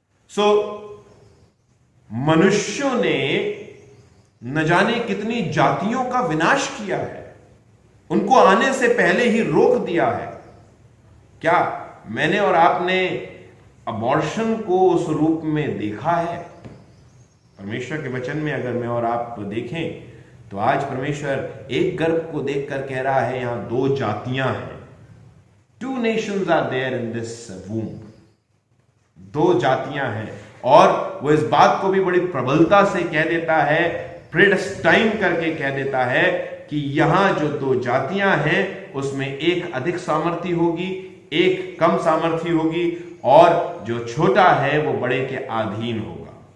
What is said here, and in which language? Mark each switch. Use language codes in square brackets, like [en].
[hi] सो मनुष्यों ने न जाने कितनी जातियों का विनाश किया है, उनको आने से पहले ही रोक दिया है। क्या मैंने और आपने अबॉर्शन को उस रूप में देखा है? परमेश्वर के वचन में अगर मैं और आप देखें तो आज परमेश्वर एक गर्भ को देखकर कह रहा है यहां 2 जातियां हैं। [en] 2 nations are there in this womb. [hi] 2 जातियां हैं, और वो इस बात को भी बड़ी प्रबलता से कह देता है, प्रेडेस्टाइन करके कह देता है कि यहां जो 2 जातियां हैं उसमें एक अधिक सामर्थी होगी, एक कम सामर्थी होगी, और जो छोटा है वो बड़े के अधीन होगा।